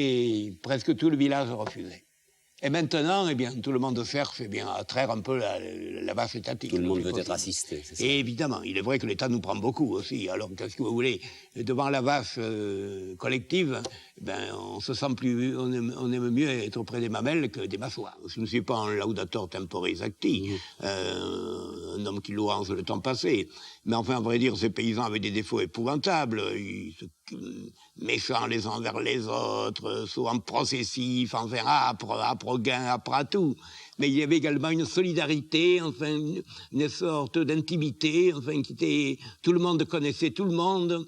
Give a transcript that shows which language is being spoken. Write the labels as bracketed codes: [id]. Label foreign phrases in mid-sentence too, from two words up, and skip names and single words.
[fr] Et presque tout le village refusait. Et maintenant, eh bien, tout le monde cherche à traire un peu la base étatique. Tout le monde veut être assisté, c'est ça. Et évidemment, il est vrai que l'État nous prend beaucoup aussi. Alors, qu'est-ce que vous voulez? Devant la vache collective, on se sent plus, on aime mieux être auprès des mamelles que des massoirs. Je ne suis pas un [la] laudator temporis acti, [fr] un homme qui louange le temps passé. Mais enfin, à vrai dire, ces paysans avaient des défauts épouvantables. Méchants les uns vers les autres, souvent processifs, enfin âpres gain, âpres à tout. Mais il y avait également une solidarité, enfin une sorte d'intimité, enfin qui était, tout le monde connaissait tout le monde.